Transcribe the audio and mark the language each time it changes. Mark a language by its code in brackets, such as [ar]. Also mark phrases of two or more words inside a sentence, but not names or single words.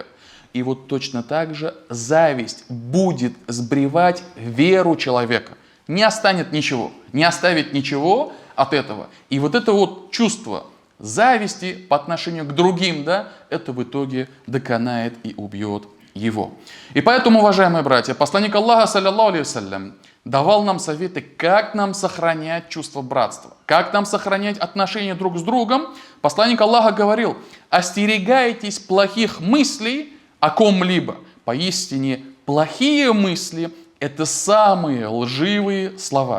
[ru] И вот точно так же зависть будет сбривать веру человека. Не останет ничего, не оставит ничего от этого. И вот это вот чувство зависти по отношению к другим, да, это в итоге доконает и убьет его. И поэтому, уважаемые братья, посланник Аллаха, [ar] صلى الله عليه وسلم, [ru] давал нам советы, как нам сохранять чувство братства, как нам сохранять отношения друг с другом. Посланник Аллаха говорил: остерегайтесь плохих мыслей о ком-либо. Поистине, плохие мысли – это самые лживые слова.